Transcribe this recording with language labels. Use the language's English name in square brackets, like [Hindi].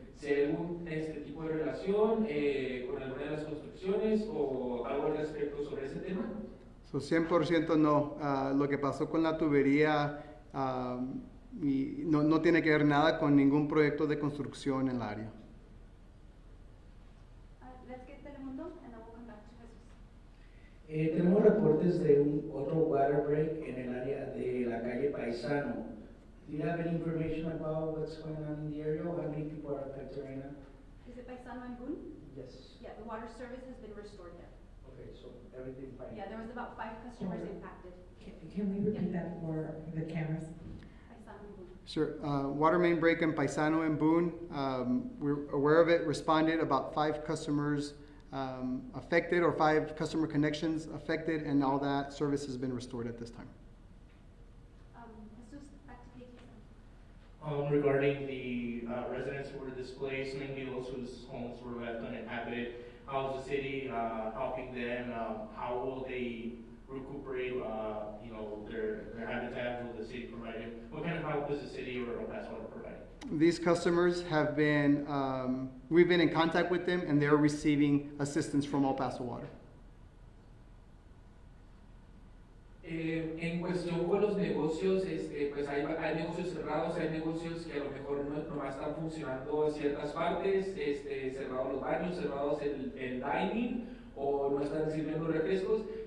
[Spanish] Si hay algún tipo de relación con alguna de las construcciones o algo al respecto sobre ese tema. [English] So 100% no. [Spanish] Lo que pasó con la tubería y no tiene que ver nada con ningún proyecto de construcción en el área. [English] Let's get Telemundo and then we'll come back to Jesús. [Spanish] Tenemos reportes de otro [English] water break [Spanish] en el área de la calle Paisano. [English] Do you have any information about what's going on in the area or how many people are affected right now? Is it by San Juan Boone? Yes. Yeah, the water service has been restored there. Okay, so everything fine. Yeah, there was about 5 customers impacted Can we repeat that for the cameras? by San Juan Boone. Sure. Water main break in Paisano and Boone. We're aware of it, responded, about 5 customers affected, or 5 customer connections affected, and all that service has been restored at this time. Jesús, back to KTSM. Regarding the residents who were displaced, mainly those whose homes were left uninhabited, how's the city helping them? How will they recuperate, their habitat? Will the city provide them? What kind of help is the city or Paso Water providing? These customers have been, we've been in contact with them, and they're receiving assistance from El Paso Water. [Spanish] En cuestión con los negocios, pues hay negocios cerrados, hay negocios que a lo mejor no más están funcionando en ciertas partes, cerrados los baños, cerrados el dining, o no están sirviendo refrescos.